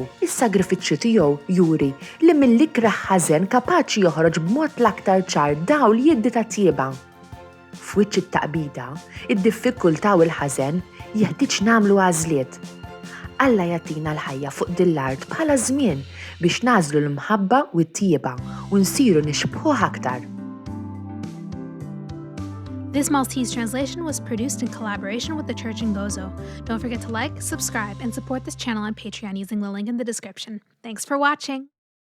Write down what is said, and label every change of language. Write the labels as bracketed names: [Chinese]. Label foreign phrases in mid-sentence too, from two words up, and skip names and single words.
[Maltese] Is-sagrifiċċju tiegħu juri li mill-ikra ħażen kapaċi joħroġ b'mod l-aktar ċar dawl jiddi ta' tjieba. F'wiċċ it-taqbida, id-diffikultà u l-ħażen jeħtieġ nagħmlu għażliet. Alla jagħtina l-ħajja fuq din l-art bħala żmien biex nażlu l-mħabba u t-tjieba u nsiru nixbħuh aktar. [English] This Maltese translation was produced in collaboration with the Church in Gozo. Don't forget to like, subscribe, and support this channel on Patreon using the link in the description. Thanks for watching!